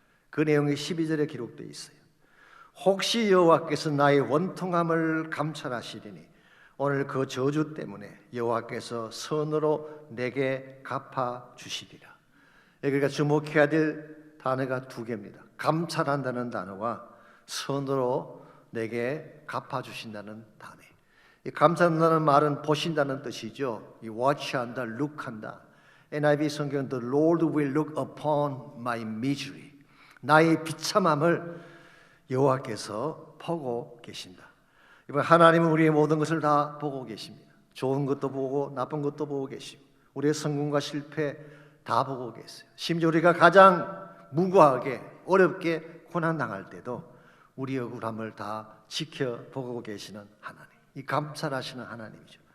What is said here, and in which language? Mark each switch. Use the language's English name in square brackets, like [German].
[Korean] 그 내용이 12절에 기록되어 있어요. 혹시 여호와께서 나의 원통함을 감찰하시리니 오늘 그 저주 때문에 여호와께서 선으로 내게 갚아주시리라. 여기가 주목해야 될 단어가 두 개입니다. 감찰한다는 단어와 선으로 내게 갚아주신다는 단어. 이 감찰한다는 말은 보신다는 뜻이죠. 이 watch한다, look한다. [English] NIV 성경은 The Lord will look upon my misery. [Korean] 나의 비참함을 여호와께서 보고 계신다. 이번 하나님은 우리의 모든 것을 다 보고 계십니다. 좋은 것도 보고 나쁜 것도 보고 계시고 우리의 성공과 실패 다 보고 계세요. 심지어 우리가 가장 무고하게 어렵게 고난당할 때도 우리의 억울함을 다 지켜보고 계시는 하나님, 이 감찰하시는 하나님이죠.